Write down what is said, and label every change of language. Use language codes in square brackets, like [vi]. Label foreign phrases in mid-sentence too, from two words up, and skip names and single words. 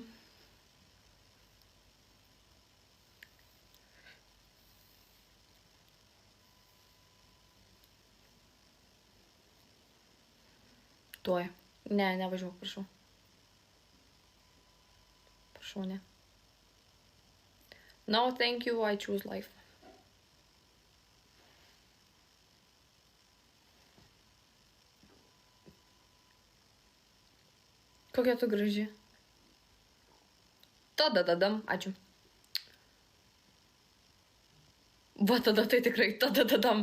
[lt] Tuoj. Ne, nevažiuok, prašau. Prašau, ne. [en] No, thank you, I choose life. [lt] Kokia tu graži. Tada dadam, ačiū. Va tada tai tikrai, tada dadam.